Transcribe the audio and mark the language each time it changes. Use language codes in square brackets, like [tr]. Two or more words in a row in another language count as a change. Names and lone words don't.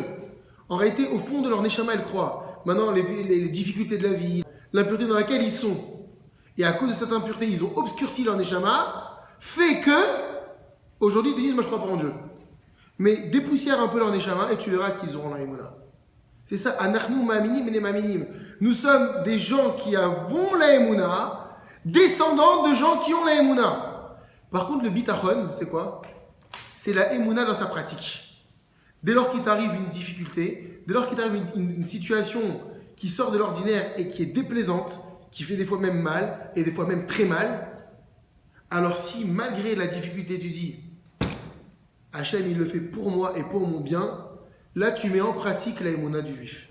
[fr] En réalité, au fond de leur neshama, ils croient. Maintenant, les difficultés de la vie, l'impureté dans laquelle ils sont, et à cause de cette impureté, ils ont obscurci leur neshama, fait que, aujourd'hui, ils disent, moi je ne crois pas en Dieu. Mais dépoussière un peu leur neshama et tu verras qu'ils auront la Emouna. C'est ça, [he] אנחנו מאמינים את מאמינים. [fr] Nous sommes des gens qui avons la Emouna, descendants de gens qui ont la Emouna. Par contre, le bitachon, c'est quoi? C'est la Emouna dans sa pratique. Dès lors qu'il t'arrive une difficulté, dès lors qu'il t'arrive une situation qui sort de l'ordinaire et qui est déplaisante, qui fait des fois même mal, et des fois même très mal, alors si malgré la difficulté tu dis Hachem il le fait pour moi et pour mon bien, là tu mets en pratique la Emouna du juif.